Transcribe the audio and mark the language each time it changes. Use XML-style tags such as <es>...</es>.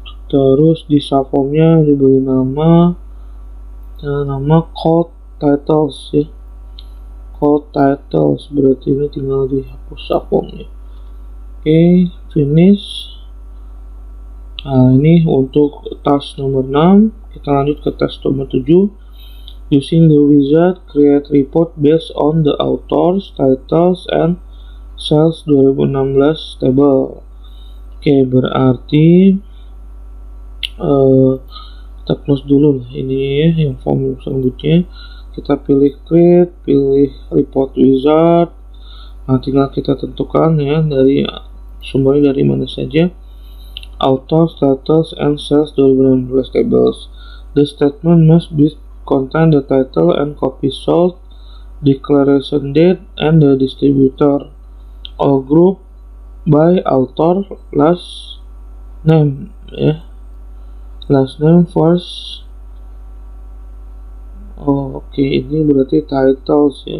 <id>Terus di subformnya diberi nama code titles ya, code titles, berarti ini tinggal dihapus subformnya. Oke, finish. Nah, ini untuk task nomor 6. Kita lanjut ke task nomor 7.</id> <en>Using the wizard, create report based on the authors, titles, and sales 2016 table.</en> <id>Oke, berarti kita close dulu ini ya, yang form selanjutnya. Kita pilih create, pilih report wizard. Nah, tinggal kita tentukan ya dari sumbernya dari mana saja.</id> <en>Authors, titles, and sales 2016 tables. The statement must be contain the title and copy sold, declaration date, and the distributor. All group by author, last name ya, last name first.</en> <id>Oke, ini berarti titles ya.</id>